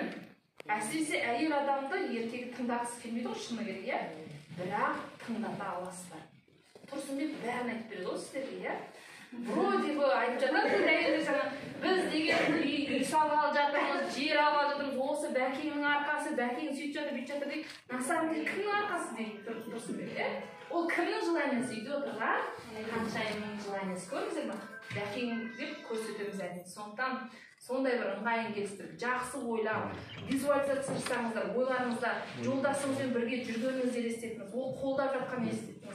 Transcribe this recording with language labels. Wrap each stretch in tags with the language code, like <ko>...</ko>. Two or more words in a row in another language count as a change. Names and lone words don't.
<kk>Әсіресе әйел адамды ертегі тыңдағысы келмейді ғой шыны керек, иә? Бірақ тыңдата аласыздар. Тұрсынбек бәрін айтып береді ғой сіздерге, иә?</kk> <ru>Вроде бы</ru> <kk>айтып жатады, әйелдер жаңа біз деген үй салғалы жатырмыз, жер алғалы жатырмыз, осы бәкеңнің арқасы, бәкең сөйтіп жатыр, бүйтіп жатыр дейді.</kk> <ru>На самом деле</ru> <kk>кімнің арқасы дейді Тұрсынбек, иә? Ол кімнің желаниясы үйде отырған? Ханшайымның желаниясы көрдіңіздер ме? Бәкең деп көрсетеміз әдет. Сондықтан сондай бір ыңғайын келістіріп, жақсы ойлап, визуализация жасаңыздар, ойларыңызда жолдасыңызбен бірге жүргеніңізді елестетіңіз, ол қолдап жатқан елестетіңіз.</kk>